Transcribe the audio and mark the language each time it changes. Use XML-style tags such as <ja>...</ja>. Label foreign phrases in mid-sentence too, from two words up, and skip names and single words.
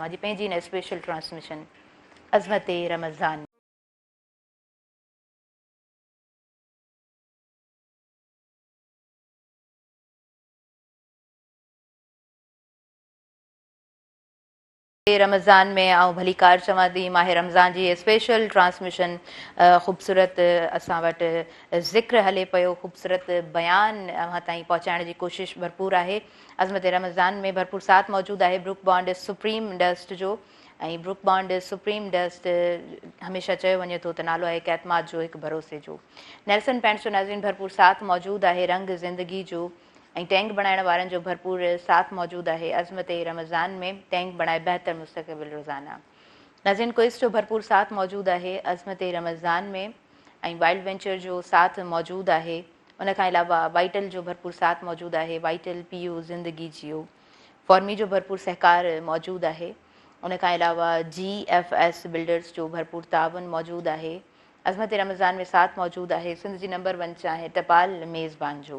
<sd>अॼु पंहिंजी हिन</sd> <en>special transmission</en> <sd>अज़मत रमज़ान रमज़ान में ऐं भली कार चवां थी, माह रमज़ान जी स्पेशल ट्रांसमिशन ख़ूबसूरत असां वटि ज़िक्र हले पियो, ख़ूबसूरत बयान अव्हां ताईं पहुचाइण जी कोशिशि भरपूर आहे। अज़मत रमज़ान में भरपूर साथ मौजूदु आहे ब्रुक बॉन्ड सुप्रीम डस्ट जो। ऐं ब्रुक बॉन्ड सुप्रीम डस्ट हमेशह चयो वञे थो त नालो आहे हिकु एतमाद जो, हिकु भरोसे जो। नेल्सन पैंट्स जो नाज़रीन भरपूर साथ मौजूदु आहे, रंग ज़िंदगी जो। ऐं टैंक बणाइण वारनि जो भरपूर साथ मौजूदु आहे। अज़मत रमज़ान में टैंक बणाए बहितर मुस्तक़बिल रोज़ाना। नाज़रीन क्विज़ जो भरपूर साथ मौजूदु आहे अज़मत रमज़ान में, ऐं वाइल्ड वेंचर जो साथ मौजूदु आहे। उन खां अलावा वाइटल जो भरपूर साथ मौजूदु आहे। वाइटल पीओ ज़िंदगी जियो। फॉर्मी जो भरपूर सहकार मौजूदु आहे। उन खां अलावा GFS बिल्डर्स जो भरपूर तावन मौजूदु आहे। अज़मत रमज़ान में साथ मौजूदु आहे सिंध जी नंबर 1 चांहि टपाल मेज़बान जो।</sd>